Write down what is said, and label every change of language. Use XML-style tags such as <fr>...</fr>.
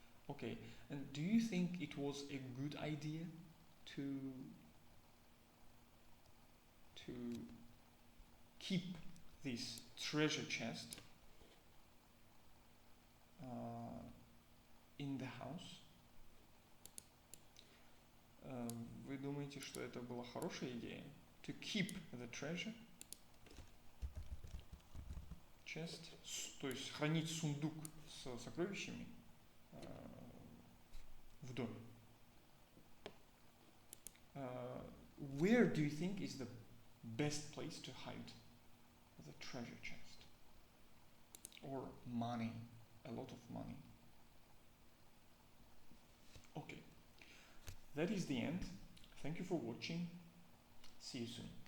<en>Okay, and do you think it was a good idea to keep this treasure chest in the house?</en> <ru>Вы думаете, что это была хорошая идея?</ru> <en>To keep the treasure chest,</en> <ru>то есть хранить сундук с сокровищами в доме.</ru> <en>Where do you think is the best place to hide the treasure chest? Or money, a lot of money. Okay, that is the end. Thank you for watching. See you soon.</en>